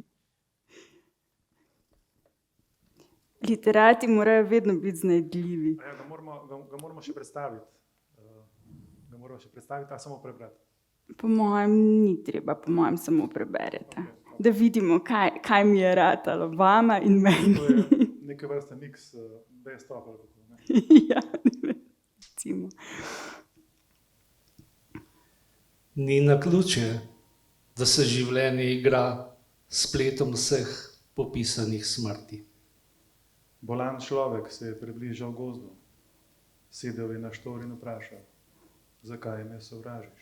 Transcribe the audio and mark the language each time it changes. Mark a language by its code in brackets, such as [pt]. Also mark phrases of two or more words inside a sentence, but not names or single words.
[sl] Literati morajo vedno biti znajdljivi. Ja, ga moramo še predstaviti. Ali samo prebrati? Po mojem ni treba, po mojem samo preberete. Da vidimo, kaj mi je ratalo, vama in meni. To je neke vrste [en] mix, best of [sl] ali kako, ne? Ja, recimo. Ni naključje, da se življenje igra s spletom vseh popisanih smrti. Bolan človek se je približal gozdu, sedel je na štor in vprašal, zakaj me sovražiš?